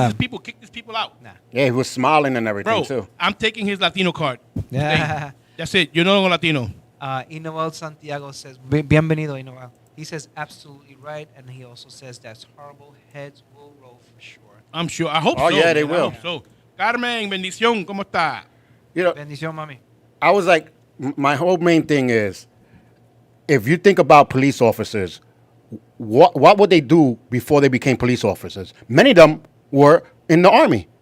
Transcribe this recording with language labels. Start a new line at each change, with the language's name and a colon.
English: has his people kick his people out. Nah. Yeah, he was smiling and everything, too. I'm taking his Latino card. Yeah. That's it. You're no Latino. Inoel Santiago says, Bienvenido, Inoel. He says, absolutely right. And he also says, that's horrible. Heads will roll for sure. I'm sure. I hope Oh, so. yeah, they man. I will. hope so.
Spanish: Carmen, bendición, ¿cómo está?
English: You know,
Spanish: Bendición, mami.
English: I was like, my whole main thing is, if you think about police officers, what would they do before they became police officers? Many of them were in the army.